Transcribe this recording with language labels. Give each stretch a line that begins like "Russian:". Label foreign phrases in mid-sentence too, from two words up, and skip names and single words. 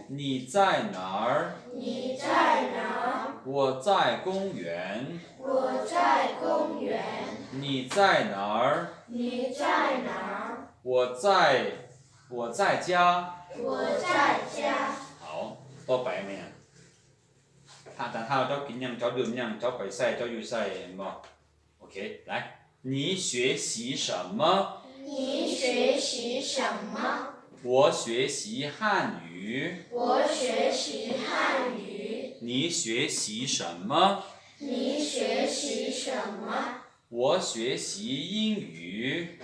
Chinese: 你在哪儿？你在哪儿？我在公园。我在公园。你在哪儿？你在哪儿？我在家。我在家。好，
Thai: ต่อไปไหมอ่ะถ้าเจ้ากินยังเจ้าดื่มยังเจ้าไปใส่เจ้าอยู่ใส่บ่โอเค
Chinese: 来你学习什么？你学习什么？我学习汉语。我学习汉语。你学习什么？你学习什么？我学习英语。